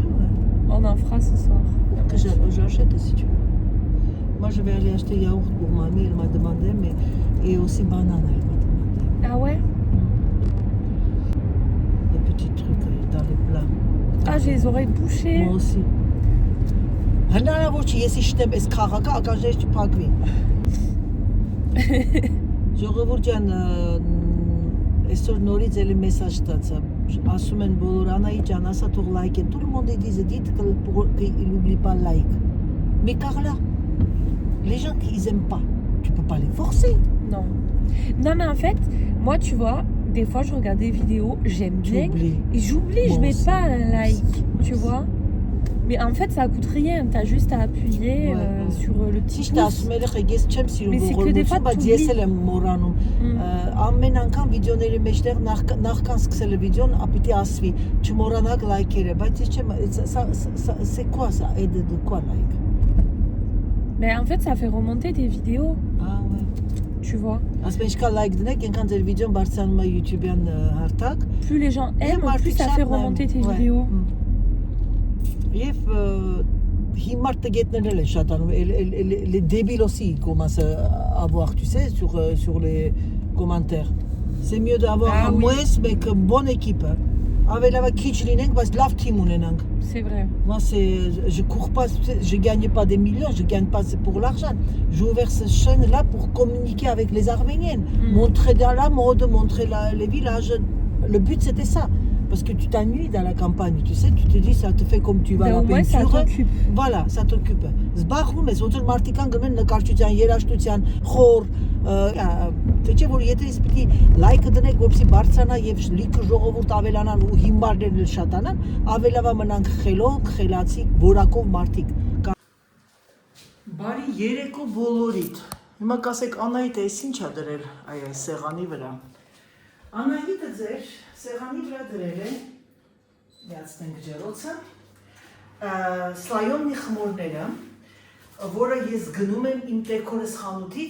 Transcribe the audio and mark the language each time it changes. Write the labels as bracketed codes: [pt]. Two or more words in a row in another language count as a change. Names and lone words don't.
[fr] On en fera ce soir. Que j'achète si tu veux. Moi, je vais aller acheter yaourt pour mamie, elle m'a demandé, et aussi banane, elle m'a demandé. Ah ouais? Des petits trucs dans les plats. Ah, j'ai les oreilles bouchées. Moi aussi. [hy] Ժողովուրդյան, այսօր նորից էլի մեսաժ ստացա, ասում են բոլոր Անայի ջան, ասա թող լայք են, [fr] tout le monde dit qu'il n'oublie pas like. Mais Carla, les gens qui ils aiment pas, tu peux pas les forcer. Non, mais en fait, moi tu vois, des fois je regarde des vidéos, j'aime bien, et j'oublie, je mets pas un like, tu vois. Mais en fait, ça coûte rien, t'as juste à appuyer sur le petit pouce. Mais c'est que des fois, t'oublies. [hy] Ամեն անգամ վիդեոների մեջտեղ նախքան սկսել վիդեոն ապիտի ասվի չմոռանաք լայքերը, բայց ես չեմ [fr] c'est quoi ça aide de quoi like? Mais en fait, ça fait remonter tes vidéos. Ah ouais. Tu vois. [hy] Ասում են ինչքան լայք դնեք, այնքան ձեր վիդեոն բարձրանում է YouTube-յան հարթակ. [fr] Plus les gens aiment, plus ça fait remonter tes vidéos. [hy] Եվ հիմար տգետներն են շատանում, [fr] les débiles aussi commencent à avoir, tu sais, sur les commentaires. C'est mieux d'avoir moins, mais que bonne équipe. Avec la [hy] քիչ լինենք, բայց լավ team ունենանք. [fr] C'est vrai. Moi, je cours pas, je gagne pas des millions, je gagne pas pour l'argent. J'ai ouvert cette chaîne-là pour communiquer avec les Arméniennes, montrer dans la mode, montrer les villages. Le but, c'était ça. Parce que tu t'ennuies dans la campagne, tu sais, tu te dis, ça te fait comme tu vas à la peinture. Ça t'occupe. Voilà, ça t'occupe. [hy] Զբաղվում ես, ոնց որ մարդիկան գնում են նկարչության, երաժշտության, խոր, թե չէ որ եթե ես պիտի լայքը դնեք, որպեսզի բարձրանա եւ լիքը ժողովուրդ ավելանան ու հիմարներն էլ շատանան, ավելավա մնանք խելոք, խելացի, որակով մարդիկ։ Բարի երեկո բոլորիդ։ Հիմա կասեք Անահիտ, էս ինչ ա դրել այ սեղանի վրա։ Անահիտը ձեր սեղանի վրա դրել է, միացնենք ջեռոցը, սլայոննի խմորները, որը ես գնում եմ իմ տեկորս խանութից,